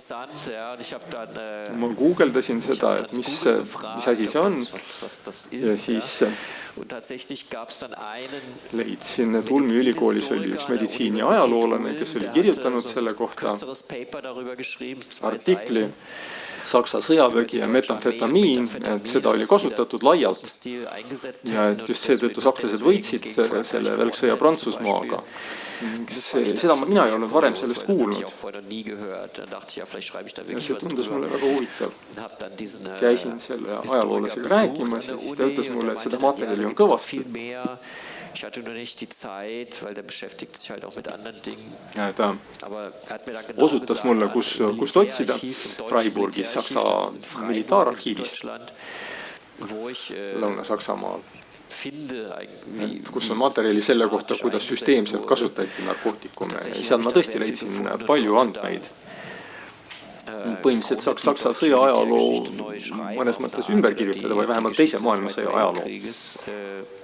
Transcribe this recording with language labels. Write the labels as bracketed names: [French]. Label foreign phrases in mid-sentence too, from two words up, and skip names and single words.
[Estonian] Ma guugeldasin seda, et mis asi see on ja siis leidsin, et Ulmi ülikoolis oli üks meditsiini ajaloolane, kes oli kirjutanud selle kohta artikli Saksa sõjavägi ja metamfetamiin, et seda oli kasutatud laialt ja et just seetõttu sakslased võitsid selle välksõja Prantsusmaaga. Seda mina ei olnud varem sellest kuulnud. Ja see tundus mulle väga huvitav. Käisin selle ajaloolasega rääkimas ja siis ta ütles mulle, et seda materjali on kõvasti. [German] Ich hatte nur nicht die Zeit, weil der beschäftigt sich halt auch mit anderen Dingen. [Estonian] Ja, ta osutas mulle, kust otsida Freiburgis, Saksa militaararhiivist Lõuna-Saksamaal, kus on materjali selle kohta, kuidas süsteemselt kasutati narkootikume. Seal ma tõesti leidsin palju andmeid. Põhimõtteliselt Saksa sõja ajaloo mõnes mõttes ümber kirjutada või vähemalt teise maailmasõja ajaloo.